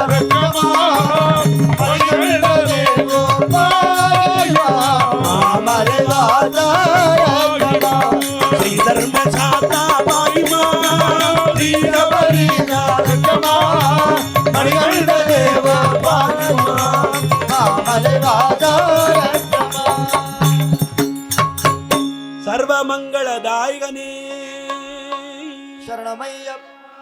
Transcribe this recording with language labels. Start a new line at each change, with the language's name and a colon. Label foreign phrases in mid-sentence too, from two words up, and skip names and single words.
Tamil: மாமலை வாசா ரட்சமா
Sanskrit: ശ്രീ ധർമ്മശാസ്ത്ര പാഹിമാ ശ്രീ ശബരീശ
Tamil: ரட்சமா மணிகண்ட தேவோ பாகிமா மாமலை வாசா ரட்சமா
Malayalam: സർവമംഗളദായകനേ
Tamil: சரணமையப்ப